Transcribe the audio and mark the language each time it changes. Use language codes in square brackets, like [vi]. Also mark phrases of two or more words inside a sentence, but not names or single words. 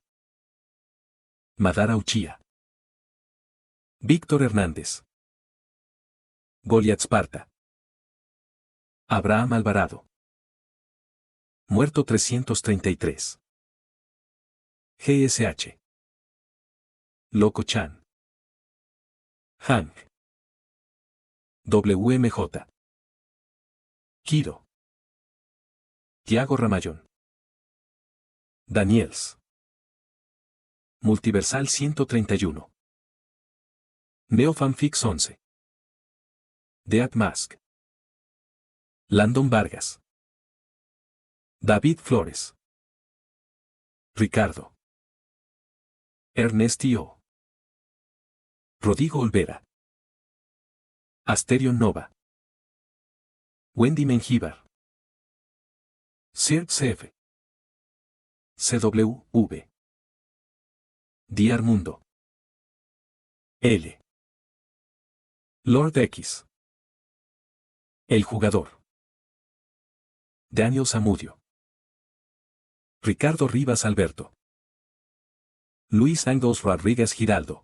[es] Madara Uchía. Víctor Hernández. Goliat Sparta. Abraham Alvarado. Muerto 333. GSH. Loco Chan. Hank. WMJ. Kiro. Tiago Ramayón. Daniels. Multiversal 131. Neofanfix 11. Dead Mask. Landon Vargas. David Flores. Ricardo. Ernestio. Rodrigo Olvera. Asterion Nova. Wendy Mengíbar. Sir CF. CWV. Diar Mundo. L. Lord X. El Jugador. Daniel Zamudio. Ricardo Rivas Alberto. Luis Angos Rodríguez Giraldo.